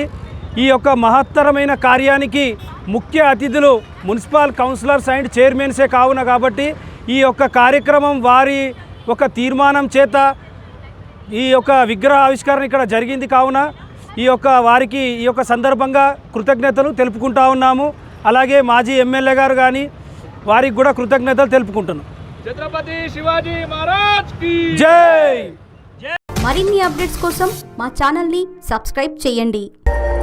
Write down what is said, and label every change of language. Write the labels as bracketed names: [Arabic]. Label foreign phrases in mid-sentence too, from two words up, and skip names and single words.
[Telugu] ఈ యొక్క మహత్తరమైన కార్యానికి ముఖ్య అతిథులు [English] municipal councillors and chairmans [Telugu] కావున కాబట్టి ఈ యొక్క కార్యక్రమం వారి ఒక తీర్మానం చేత ఈ యొక్క విగ్రహ ఆవిష్కరణ ఇక్కడ జరిగింది కావున ఈ యొక్క వారికి ఈ యొక్క సందర్భంగా కృతజ్ఞతలు తెలుపుకుంటా ఉన్నాము. అలాగే మాజీ ఎమ్మెల్యే గారు కానీ వారికి కూడా కృతజ్ఞతలు తెలుపుకుంటున్నాం. [Hindi] छत्रपति शिवाजी महाराज की [Telugu] జై. మరిన్ని అప్డేట్స్ కోసం మా ఛానల్ని సబ్స్క్రైబ్ చేయండి.